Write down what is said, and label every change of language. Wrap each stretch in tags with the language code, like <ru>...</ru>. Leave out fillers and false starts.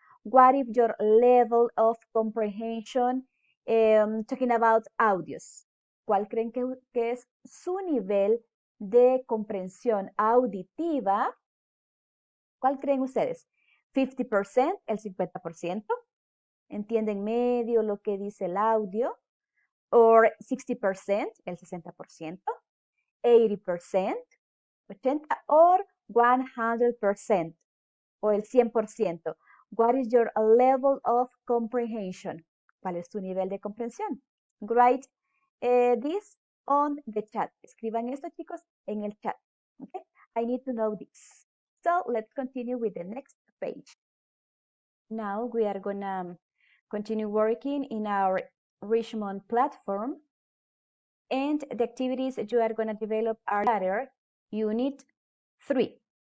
<en>What is your level of comprehension talking about audios?</en> <es>¿Cuál creen que es su nivel de comprensión auditiva? ¿Cuál creen ustedes? 50%, el 50%. ¿Entienden medio lo que dice el audio? Or 60%, el 60%. 80%, 80 or 100% o el 100%.</es> <en>What is your level of comprehension?</en> <es>¿Cuál es tu nivel de comprensión?</es> <en>Write this on the chat.</en> <es>Escriban esto, chicos, en el chat.</es> <en>Okay? I need to know this. So let's continue with the next page. Now we are gonna continue working in our Richmond platform, and the activities you are gonna develop are later, unit 3.</en>